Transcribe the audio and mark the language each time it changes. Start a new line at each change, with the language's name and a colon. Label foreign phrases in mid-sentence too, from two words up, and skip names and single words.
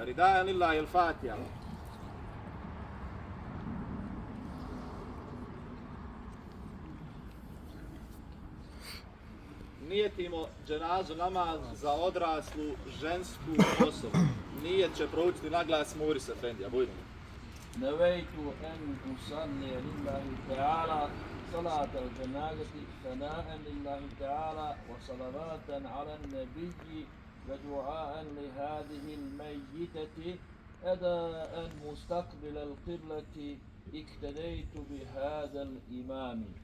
Arabic: رضاً لله
Bosnian: il-Fatiha. Nijetimo dženazu namaz za odraslu žensku osobu. Nijet će proučiti na glas Muris Efendija. Bujno.
Arabic: نويت أن أصلي لله تعالى صلاة الجنازة ثناء لله تعالى وصلوات على النبي ودعاء لهذه الميتة أداء مستقبل القبلة اقتديت بهذا الإمام.